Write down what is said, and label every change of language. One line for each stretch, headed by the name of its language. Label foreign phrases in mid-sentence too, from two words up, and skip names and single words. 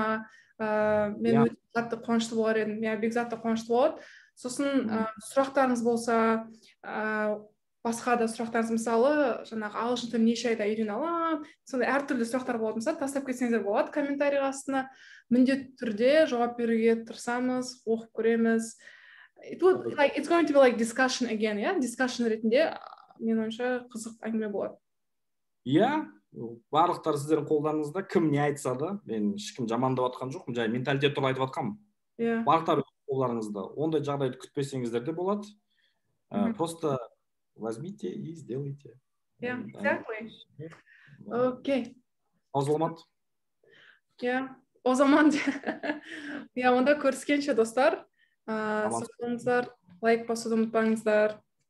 Kazakh: Мен өте қатты қуанышты болар едім, бекзат та қуанышты болады. Сосын сұрақтарыңыз болса, басқа да сұрақтарыңыз, мысалы жаңағы ағылшын тілін неше айда үйрене аламын, сондай әртүрлі сұрақтар болатын болса тастап кетсеңіздер болады комментарий астына. Міндетті түрде жауап беруге тырысамыз, оқып көреміз.
English: It's going to be like discussion again, discussion
Kazakh: ретінде менің ойымша қызық әңгіме болады. Барлықтары сіздердің қолдарыңызда, кім не айтса да, мен ешкім жамандап жатқан жоқпын, жай менталитет туралы айтып жатқанмын. Барлықтары қолдарыңызда, ондай жағдайды күтпесеңіздер де болады.
Russian: Просто возьмите и сделайте.
English: Exactly. Окей.
Kazakh: Азаламат. О zaman онда көріскенше достар. Сау болыңыздар, лайк басуды ұмытпаңыздар.